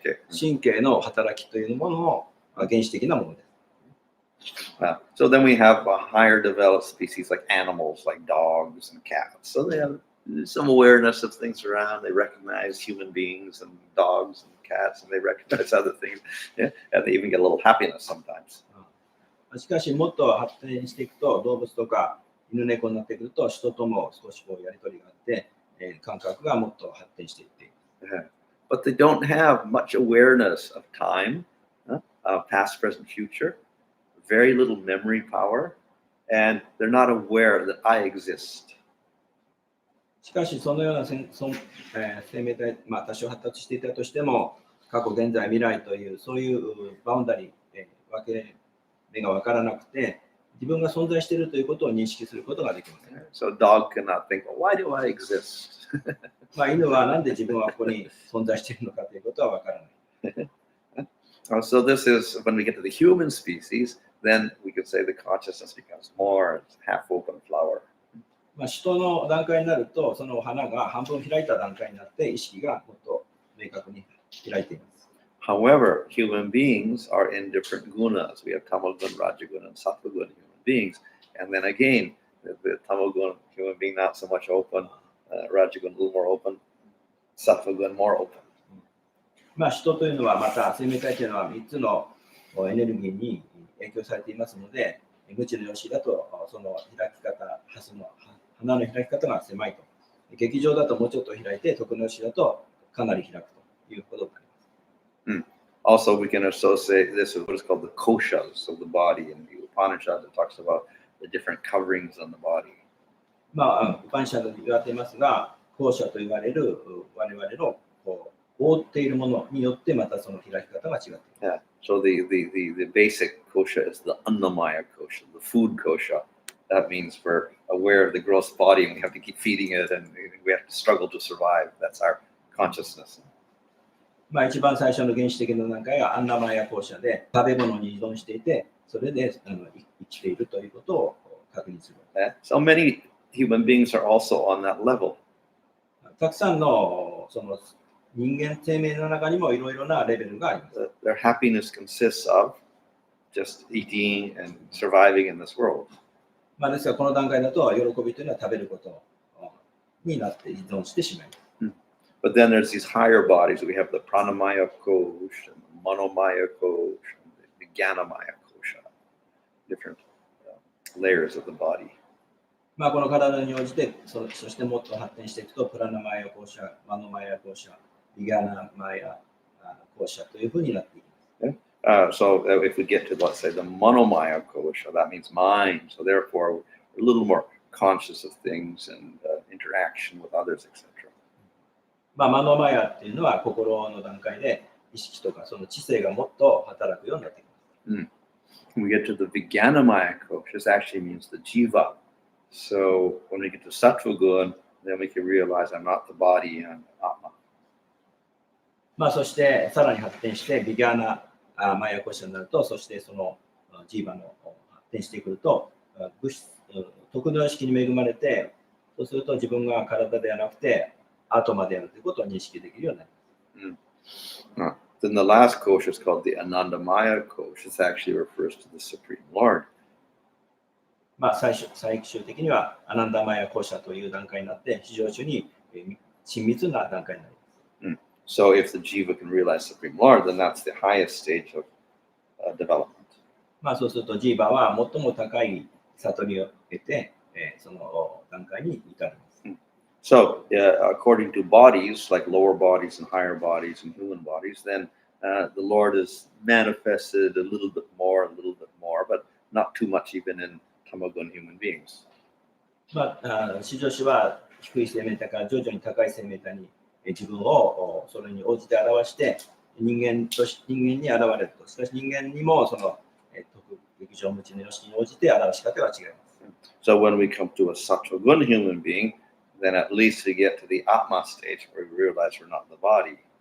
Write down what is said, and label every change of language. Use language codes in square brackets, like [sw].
[ja] 神経の働きというものの原始的なものです。 [en] So then we have a higher developed species like animals, like dogs and cats. So they have some awareness of things around. They recognize human beings and dogs and cats, and they recognize other things. Yeah? And they even get a little happiness sometimes. [ja] しかし、もっと発展していくと、動物とか犬猫になってくると、人とも少しやり取りがあって、感覚がもっと発展していっている。 [en] But they don't have much awareness of time, past, present, future, very little memory power, and they're not aware that I exist. [ja] しかし、そのような生命体、多少発達していたとしても、過去、現在、未来という、そういうバウンダリー、分け目が分からなくて、自分が存在しているということを認識することができます。 [en] So a dog cannot think, well, why do I exist? [ja] 犬はなんで自分はここに存在しているのかということは分からない。 [en] So this is, when we get to the human species, then we could say the consciousness becomes more half-open flower. [ja] 人の段階になると、その花が半分開いた段階になって、意識がもっと明確に開いています。 [en] However, human beings are in different gunas. We have Tamagun, Rajagun, and Sattvagun human beings. And then again, the Tamagun human being not so much open, Rajagun a little more open, Sattvagun more open. [ja] 人というのはまた生命体というのは3つのエネルギーに影響されていますので、無知の様式だとその開き方、花の開き方が狭いと。劇場だともうちょっと開いて、徳の様式だとかなり開くということになります。 [en] Also, we can associate this with what is called the koshas of the body. In the Upanishad, it talks about the different coverings on the body. [ja] ウパニシャドで言われていますが、後者と言われる我々の覆っているものによってまたその開き方が違っています。 Yeah. [en] So the basic kosha is the annamaya kosha, the food kosha. That means we're aware of the gross body and we have to keep feeding it and we have to struggle to survive. That's our consciousness. [ja] 一番最初の原始的な段階がアンナマヤ校舎で食べ物に依存していて、それで生きているということを確認する。 [en] So many human beings are also on that level. [ja] たくさんのその人間生命の中にもいろいろなレベルがあります。 [en] Their happiness consists of just eating and surviving in this world. [ja] ですからこの段階だと喜びというのは食べることになって依存してしまいます。 [en] But then there's these higher bodies. We have the pranamaya kosha, and the manomaya kosha, and the jnanamaya kosha, different layers of the body. [ja] この体に応じてそしてもっと発展していくとプラナマヤ校舎、マノマヤ校舎、ビガナマヤ校舎というふうになっていきます。 [en] So if we get to, let's say, the manomaya kosha, that means mind. So therefore, we're a little more conscious of things and interaction with others, etc. [ja] マノマヤっていうのは心の段階で意識とかその知性がもっと働くようになっていきます。 [en] When we get to the Vijnanamaya kosha, this actually means the jiva. So when we get to Sattva Gun, then we can realize I'm not the body, I'm Atma. [ja] そしてさらに発展してビギャーナマヤコシャになると、そしてそのジーバの発展してくると、徳の意識に恵まれて、そうすると自分が体ではなくてアトマであるということを認識できるようになります。 [en] Then the last kosha is called the Anandamaya kosha. This actually refers to the Supreme Lord. [ja] 最終的にはアナンダマヤコシャという段階になって、非常中に親密な段階になります。 [en] So if the jiva can realize Supreme Lord, then that's the highest stage of development. [ja] そうするとジーバは最も高い悟りを得て、その段階に至ります。 [en] So according to bodies, like lower bodies and higher bodies and human bodies, then the Lord is manifested a little bit more, but not too much even in Tamagun human beings. [ja] 至上主は低い生命体から徐々に高い生命体に自分をそれに応じて表して人間に現れると。しかし人間にもその劇場無知の様式に応じて表し方が違います。 [en] So when we come to a Sattvagun human being, then at least we get to the Atma stage where we realize we're not the body.